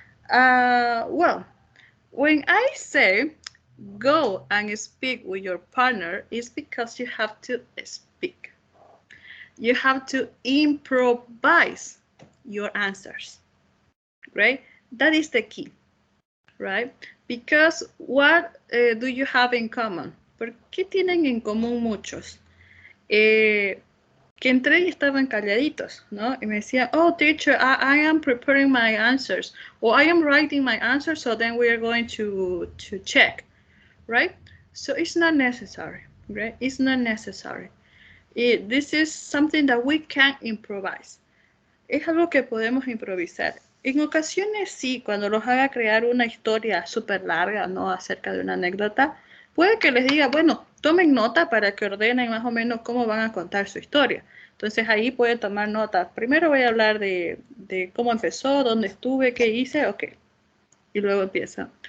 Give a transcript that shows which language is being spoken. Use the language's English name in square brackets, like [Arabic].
[English] Well, when I say go and speak with your partner, it's because you have to speak. You have to improvise your answers, right? That is the key, right? Because what do you have in common? [Spanish] ¿Por qué tienen en común muchos? Que entré y estaban calladitos, ¿no? Y me decían, [English] oh, teacher, I am preparing my answers, or I am writing my answers, so then we are going to check, right? So it's not necessary, right? It's not necessary. This is something that we can improvise. [Spanish] Es algo que podemos improvisar. En ocasiones sí, cuando los haga crear una historia súper larga, ¿no? Acerca de una anécdota, puede que les diga, bueno, tomen nota para que ordenen más o menos cómo van a contar su historia. Entonces ahí pueden tomar nota. Primero voy a hablar de cómo empezó, dónde estuve, qué hice, ok. Y luego empieza.